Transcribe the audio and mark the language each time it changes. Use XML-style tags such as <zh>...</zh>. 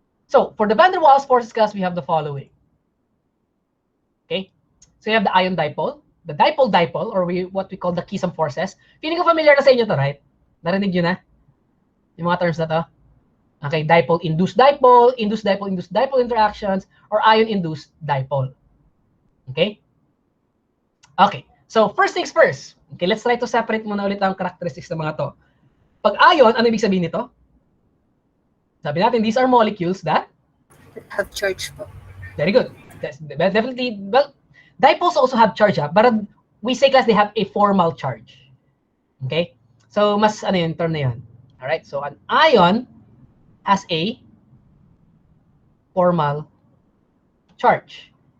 <en>So for the van der Waals forces class, we have the following. Okay, so you have the ion dipole, the dipole-dipole, or what we call the Keesom forces.</en> <tl>Feeling ko familiar na sa inyo to, right? Narinig nyo na? Yung mga terms na to?</tl> <en>Okay, dipole-induced dipole, induced dipole-induced dipole interactions, or ion-induced dipole. Okay? Okay, so first things first. Okay, let's try to separate</en> <tl>muna ulit ang characteristics ng mga to. Pag ion, ano ibig sabihin nito? Sabi natin,</tl> <en>these are molecules that have charge po. Very good. Definitely, well, dipoles also have charge, but we say class they have a formal charge. Okay? So,</en> <tl>mas ano yung term na yan.</tl> <en>Alright, so an ion has a formal charge.</en>